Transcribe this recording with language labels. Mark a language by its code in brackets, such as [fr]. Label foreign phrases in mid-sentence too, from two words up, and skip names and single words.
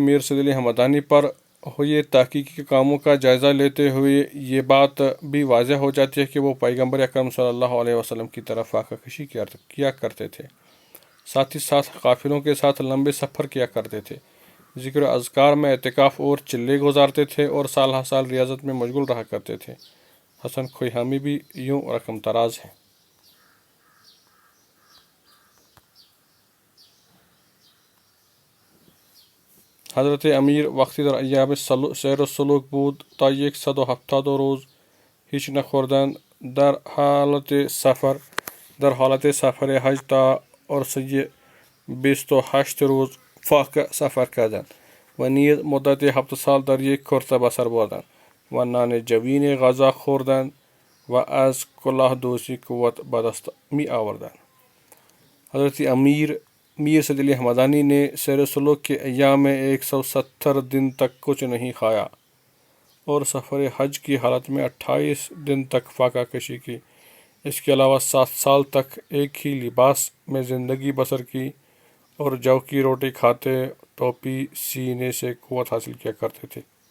[ur] میر سید علی ہمدانی پر ہوئے تحقیقی کاموں کا جائزہ لیتے ہوئے یہ بات بھی واضح ہو جاتی ہے کہ وہ پیغمبر اکرم [ar] صلی اللہ علیہ وسلم [ur] کی طرف فاقہ کشی کیا کرتے تھے، ساتھ ہی ساتھ قافلوں کے ساتھ لمبے سفر کیا کرتے تھے، ذکر و اذکار میں اعتکاف اور چلے گزارتے تھے اور سال ہر سال ریاضت میں مشغول رہا کرتے تھے۔ حسن کھوئہامی بھی یوں رقم تراز ہے۔ [fa] حضرت امیر وقتی در ایام سیر و سلوک بود تا 170 روز هیچ نخوردند، در حالت سفر حج تا عرصه 28 روز فاقه سفر کردند و نیز مدت 7 سال در یک کرته بسر بردند و نان جوین غذا خوردند و از کلاه دوسی قوت به دست می آوردند۔ [ur] حضرت امیر میر سید علی ہمدانی نے سیر سلوک کے ایام میں 170 دن تک کچھ نہیں کھایا اور سفر حج کی حالت میں 28 دن تک فاقہ کشی کی۔ اس کے علاوہ 7 سال تک ایک ہی لباس میں زندگی بسر کی اور جو کی روٹی کھاتے، ٹوپی سینے سے قوت حاصل کیا کرتے تھے۔